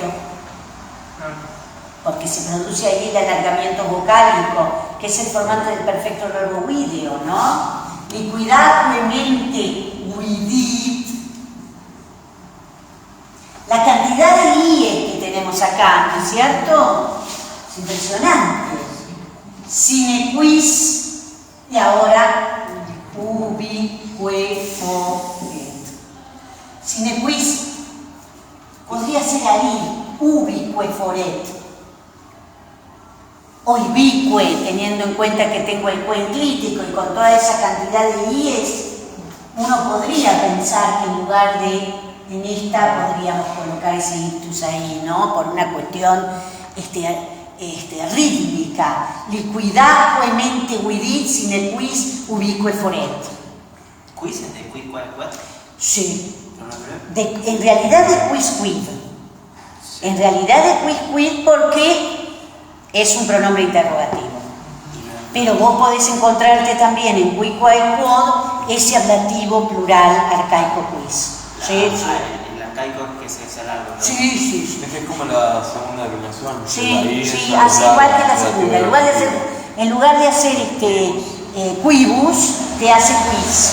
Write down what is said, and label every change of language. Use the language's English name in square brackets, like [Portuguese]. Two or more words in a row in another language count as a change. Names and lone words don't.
[Spanish] Porque se produce ahí el alargamiento vocálico, que es el formante del perfecto verbo video, ¿no? [Latin] Liquidare, mente, vidit. [Spanish] La cantidad de IE que tenemos acá, ¿no es cierto? Es impresionante. [Latin] Sine quis [Spanish] y ahora [Latin] ubique foret. Sine quis [Spanish] podría ser ahí, [Latin] ubique foret. [Spanish] O ibique, teniendo en cuenta que tengo el cue enclítico y con toda esa cantidad de IES, uno podría pensar que en lugar de en esta podríamos colocar ese ictus ahí, ¿no? Por una cuestión rítmica. [Latin] Liquidare mente vidit sine quis ubique foret. [Spanish] ¿Quis es de quid, cuál? Sí. En realidad de [Latin] quis quid. [Spanish] En realidad de [Latin] quis quid [Spanish] porque es un pronombre interrogativo. Pero vos podés encontrarte también en [Latin] qui quae quod [Spanish] ese ablativo plural arcaico quis. Sí, el arcaico que es el árbol, ¿no? Sí. Es que es como la segunda declinación. Sí, así igual que la segunda. En lugar de hacer quibus, te hace quis.